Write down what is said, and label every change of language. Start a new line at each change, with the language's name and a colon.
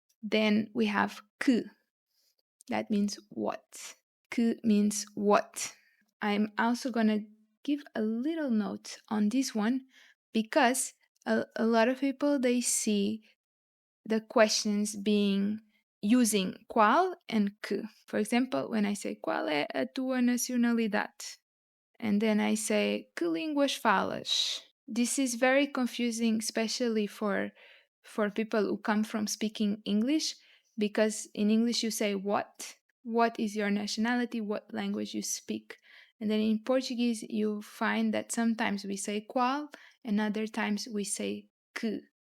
English: Then we have que. That means what. Que means what. I'm also going to give a little note on this one because a lot of people, they see the questions being using qual and que. For example, when I say
Portuguese: qual é a tua nacionalidade?
English: And then I say
Portuguese: que línguas falas?
English: This is very confusing, especially for people who come from speaking English, because in English you say what is your nationality, what language you speak. And then in Portuguese you find that sometimes we say qual and other times we say que.